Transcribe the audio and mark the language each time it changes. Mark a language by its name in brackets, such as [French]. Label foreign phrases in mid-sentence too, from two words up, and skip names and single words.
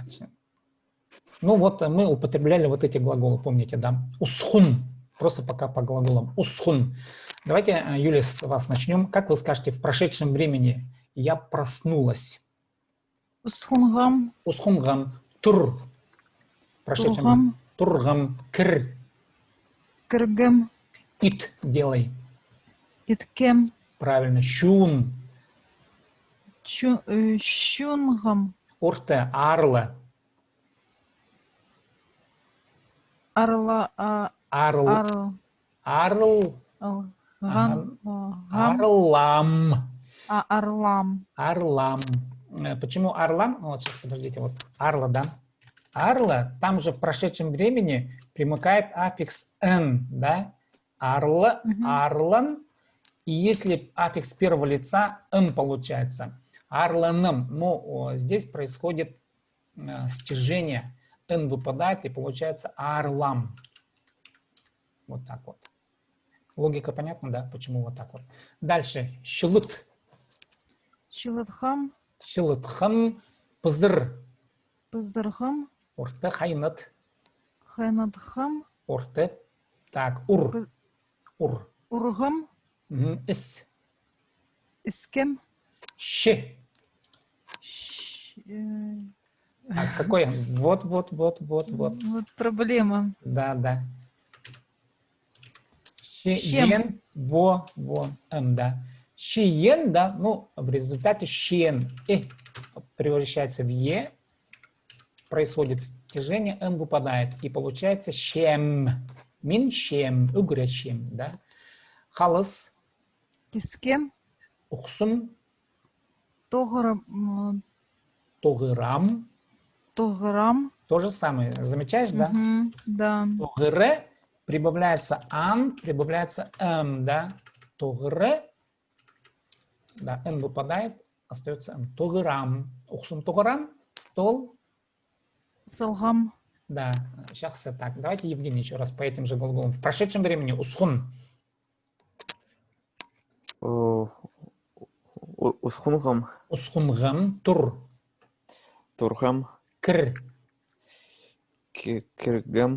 [Russian] Ну, вот мы употребляли вот эти глаголы, помните, да? [Khakas] Усхун. [Russian] Просто пока по глаголам. [Khakas] Усхун. [Russian] Давайте, Юлия, с вас начнем. Как вы скажете в прошедшем времени «я проснулась»? [Khakas] Усхунгам. Усхунгам. Тур. [Russian] В прошедшем времени. [Khakas] Тургам. Кр. Кыргам. [Russian] Ит. Делай. [Khakas] Иткем. [Russian] Правильно. [Khakas] Щун. Щунгам. Орте. Арла. Арла. Арл. Арл. Арлам. Арлам. Арлам. [Russian] Почему арлам? Вот сейчас, подождите, вот арла, да? Арла, там же в прошедшем времени примыкает аффикс «н», да? [Khakas] Арла, арлан. [Russian] И если аффикс первого лица «н» получается, арланом, но здесь происходит стяжение, «н» выпадает и получается арлам. Вот так вот. Логика понятна, да? Почему вот так вот? Дальше. [Khakas] Щелыт. Щелытхам. Щелытхам. Пызыр. Пызырхам. Орта хайнат. Хайнатхам. Орте. Так, ур. Пыз- Ур. Ургам. Мгм. Ис. Искем. [Russian] Щ. Так, какой? Вот. Вот проблема. Да, да. [Khakas] Щем. Щен, да. Щиен, да, [Russian] ну, в результате щен превращается в е, происходит стяжение, выпадает, и получается щем. [Khakas] Мин щем, угречем, да. Халас, Кискем. ухсум, Тограм. тогырам. Тограм. [Russian] То же самое. Замечаешь, да? Мгм, да. Тогыре прибавляется ан, прибавляется да. Тогыре, да, н выпадает, остается м. [Khakas] Тогырам. Ухсум тогырам, стол, Салгам. [Russian] да. Сейчас так. Давайте, Евгений, еще раз по этим же глаголам. В прошедшем времени усхун, [Khakas] Усхунгам, усхунгам, тур, тургам, кр, киргам,